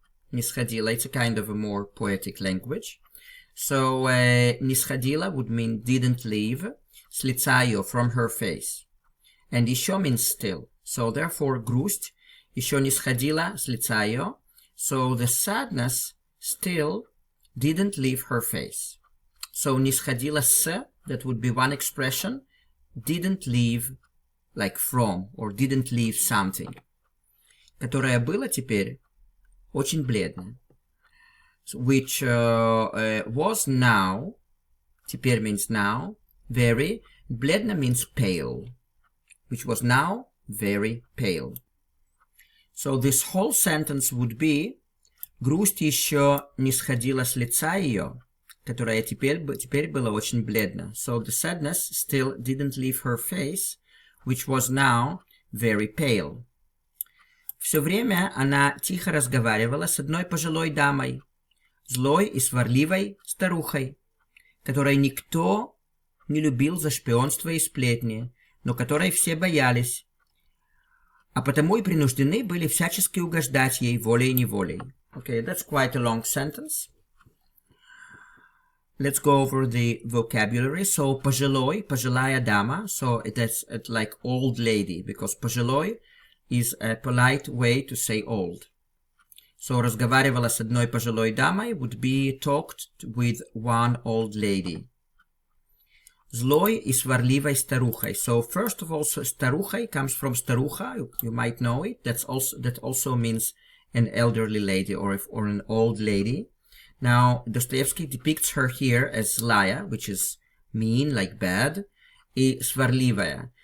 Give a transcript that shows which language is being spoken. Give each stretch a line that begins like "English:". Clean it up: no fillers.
Russian: Не сходила,
English: it's a kind of a more poetic language. So,
Russian: не сходила
English: would mean didn't leave,
Russian: с лица ее,
English: from her face. And еще means still. So, therefore,
Russian: грусть еще не сходила с лица ее.
English: So, the sadness still didn't leave her face. So,
Russian: не сходила с,
English: that would be one expression, didn't leave, like from, or didn't leave something.
Russian: Которое было теперь очень бледно.
English: Which was now, теперь means now, very, бледно means pale, which was now very pale. So this whole sentence would be
Russian: грусть еще не сходила с лица ее, которая теперь была очень бледна.
English: So the sadness still didn't leave her face, which was now very pale.
Russian: Все время она тихо разговаривала с одной пожилой дамой, злой и сварливой старухой, которой никто не любил за шпионство и сплетни, но которой все боялись, а потому и принуждены были всячески угождать ей волей-неволей.
English: Okay, that's quite a long sentence. Let's go over the vocabulary. So,
Russian: пожилой, пожилая дама.
English: So, that's like old lady, because пожилой is a polite way to say old. So,
Russian: разговаривала с одной пожилой дамой
English: would be talked with one old lady.
Russian: Злой и сварливой старухой.
English: So, first of all, старухой comes from старуха. You might know it. That also means an elderly lady or an old lady. Now, Dostoevsky depicts her here as zlaya, which is mean, like bad,
Russian: и сварливая.